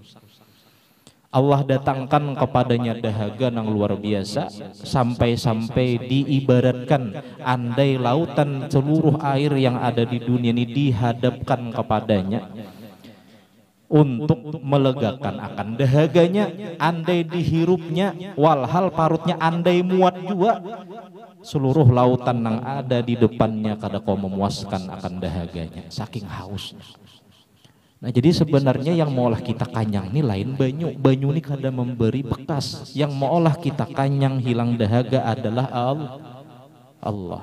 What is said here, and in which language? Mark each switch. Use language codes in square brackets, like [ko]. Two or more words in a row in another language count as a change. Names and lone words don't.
[id] Allah datangkan kepadanya dahaga nang luar biasa, sampai-sampai diibaratkan andai lautan seluruh air yang ada di dunia ini dihadapkan kepadanya untuk melegakan akan dahaganya, andai dihirupnya, walhal parutnya andai muat juga, seluruh lautan yang ada di depannya kada kau memuaskan akan dahaganya, saking hausnya. [bjn] Nah, jadi sebenarnya yang maulah kita kanyang ini lain banyu ini kada memberi bekas, yang maulah kita kanyang hilang dahaga adalah Allah.